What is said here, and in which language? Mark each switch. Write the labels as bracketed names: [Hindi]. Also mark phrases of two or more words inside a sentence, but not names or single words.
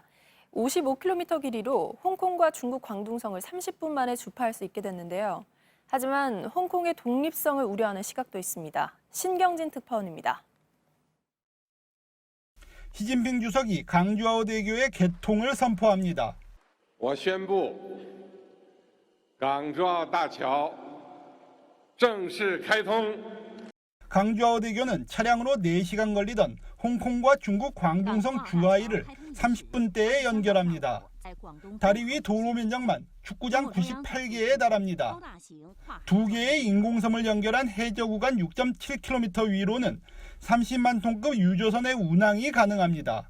[Korean] 55km 길이로 홍콩과 중국 광둥성을 30분 만에 주파할 수 있게 됐는데요. 하지만 홍콩의 독립성을 우려하는 시각도 있습니다. 신경진 특파원입니다. 시진핑 주석이 강주아오 대교의 개통을 선포합니다. [Chinese] 我宣布港珠澳大桥正式开通。 [Korean] 강주아오 대교는 차량으로 4시간 걸리던 홍콩과 중국 광둥성 주하이를 30분대에 연결합니다. 다리 위 도로 면적만 축구장 98개에 달합니다. 두 개의 인공섬을 연결한 해저 구간 6.7km 위로는 30만 톤급 유조선의 운항이 가능합니다.